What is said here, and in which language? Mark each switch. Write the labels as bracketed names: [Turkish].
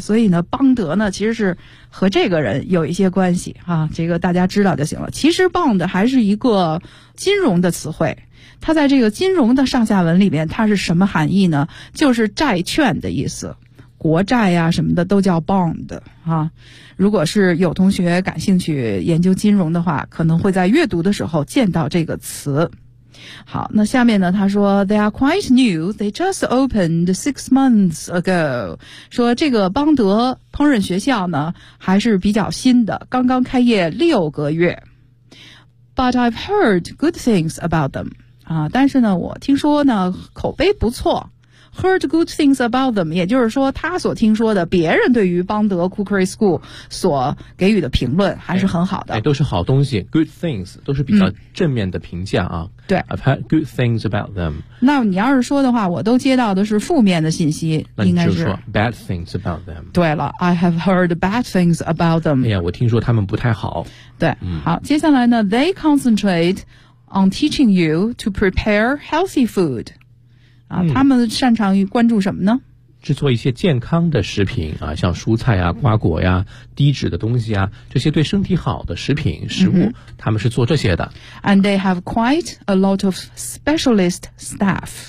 [Chinese] 所以呢邦德呢其实是和这个人有一些关系啊，这个大家知道就行了。其实 Bond 还是一个金融的词汇，它在这个金融的上下文里面它是什么含义呢？就是债券的意思，国债啊什么的都叫 Bond 啊。如果是有同学感兴趣研究金融的话，可能会在阅读的时候见到这个词。好，那下面呢他说 [English] They are quite new, they just opened 6 months ago. [Chinese] 说这个邦德烹饪学校呢还是比较新的，刚刚开业6个月。 [English] But I've heard good things about them. [Chinese] 啊，但是呢我听说呢口碑不错。 [English] Heard good things about them [Chinese] 也就是说他所听说的别人对于邦德 Cookery School 所给予的评论还是很好的。哎，都是好东西， [English] good things [Chinese] 都是比较正面的评价啊。对， [English] I've heard good things about them. [Chinese] 那你要是说的话，我都接到的是负面的信息，应该是。那你就说 [English] bad things about them. [Chinese] 对了， [English] I have heard bad things about them. [Chinese] 哎呀，我听说他们不太好。对，好，接下来呢， [English] they concentrate on teaching you to prepare healthy food. [Chinese] 啊，他们擅长于关注什么呢？制作一些健康的食品啊，像蔬菜啊、瓜果呀、低脂的东西啊，这些对身体好的食品食物、嗯、他们是做这些的。 [English] And they have quite a lot of specialist staff.